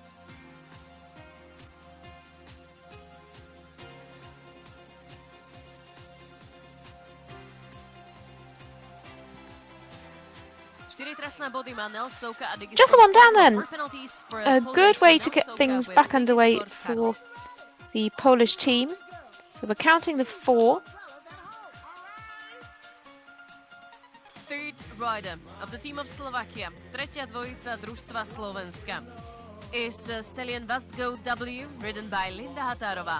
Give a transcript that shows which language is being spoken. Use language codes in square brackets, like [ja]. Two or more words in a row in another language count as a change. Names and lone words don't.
[en] Just the one down then. A good way to get things back underway for the Polish team. So we're counting the 4. Third rider of the team of Slovakia, [sk] tretia dvojica družstva Slovenska, [en] is stallion Vastgo W, ridden by Linda Határová.